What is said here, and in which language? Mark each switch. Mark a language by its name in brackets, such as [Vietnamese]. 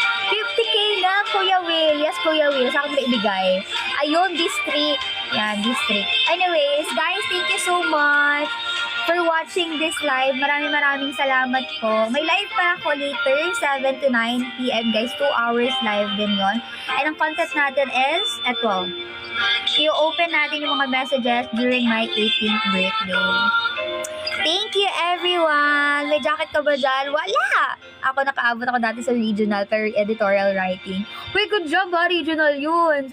[Filipino] 50K na, Kuya Will. [English] Yes, [Filipino] Kuya Will. Sa akin ba ibigay? Ayun, district. Yan, district. [English] Anyways, guys, thank you so much for watching this live. [Filipino] Maraming salamat po. May live pa ako later, 7 to 9 p.m. [English] guys. 2 hours live [Filipino] din yon. And ang content natin is, eto. I-open natin yung mga messages during my 18th birthday. [English] Thank you, everyone! [Filipino] May jacket ka ba dyan? Wala! Ako nakaabot ako dati sa regional pero editorial writing. Uy, [English] good job [Filipino] ha, regional yun.